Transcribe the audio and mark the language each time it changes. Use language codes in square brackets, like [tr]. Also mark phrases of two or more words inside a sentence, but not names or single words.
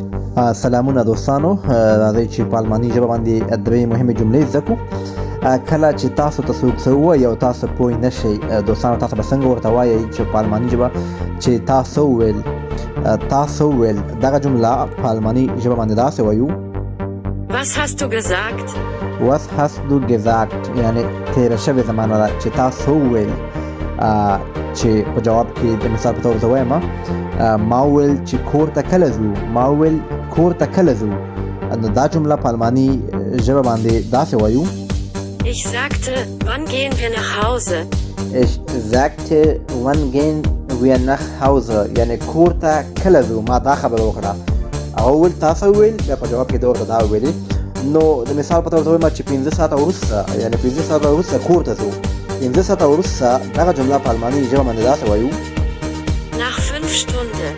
[ps] سلامونه دوستانو، راځئ چې په الماني ژبه باندې درې مهمې جملې زده کړو. کله چې تاسو ته څوک څه ووایي او تاسو پوه نه شئ، دوستانو تاسو به څنګه ورته وایئ چې په الماني ژبه چې تاسو وویل دغه جمله په الماني ژبه باندې داسې وایو: [de] Was hast du gesagt? Was hast du gesagt؟ [ps] یعنې تېره شوې زمانه ده چې تاسو وویل. چې په جواب کې د مثال په توګه زه وایم، ما وویل چې کور ته کله ځو. نو دا جمله په الماني ژبه باندې داسې وایو: [de] Ich sagte, wann gehen wir nach Hause? Ich sagte, wann gehen wir nach Hause؟ [ps] یعنې کور ته کله ځو. ما دا خبره وکړه. هغه وویل تاسو وویل، بیا په جواب کې ده ورته دا وویلې. نو د مثال په توګه زه وایم چې 15 ساعته وروسته، یعنې 15 ساعته وروسته کور ته ځو. 15 ساعته وروسته دغه جمله په الماني ژبه باندې داسې وایو: [de] Nach 5 Stunden.